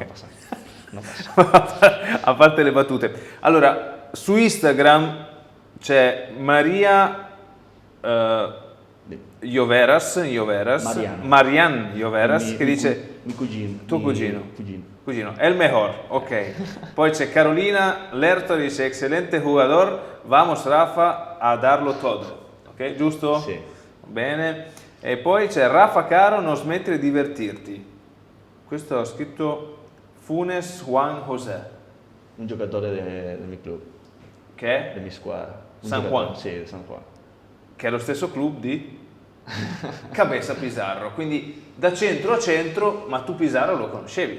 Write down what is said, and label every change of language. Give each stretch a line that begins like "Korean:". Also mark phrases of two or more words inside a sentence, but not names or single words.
Italian: Non passa. A parte le battute. Allora, su Instagram c'è Maria Marian Ioveras che dice mio cugino. tuo cugino
Spanish: el mejor,
Italian: ok. Poi c'è Carolina Lerto,
Spanish: dice excelente jugador, vamos Rafa a darlo todo,
Italian: ok, giusto? Sì. Bene. E poi c'è Rafa Caro, non smettere di divertirti. Questo ha scritto Funes Juan José, Un giocatore del mio club, che è della mia squadra. San Juan? Sì, San Juan. Che è lo stesso club di Cabeza Pizarro, quindi da centro a centro, ma tu Pizarro lo conoscevi?